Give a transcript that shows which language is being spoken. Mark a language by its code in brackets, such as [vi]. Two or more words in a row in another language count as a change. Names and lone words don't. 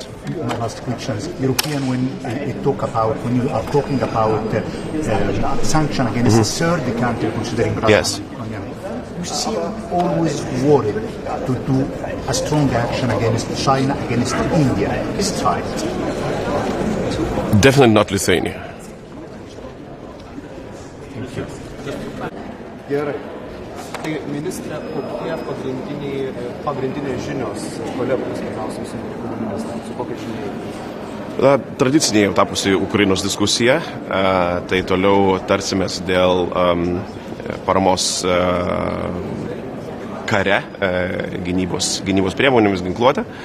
[en] My last question is, European, when you are talking about sanction against a third country considering Russia, yes, you seem always worried to do a strong action against China, against India. Is it right? Definitely not Lithuania. Thank you. [lt] Gerai. Tai ministrė, kokie pagrindinės žinios kolegos pirmiausiai su kokia žinia? Tradicinė jau tapusi Ukrainos diskusija, tai toliau tarsimės dėl paramos kare, gynybos priemonėmis, ginkluotę.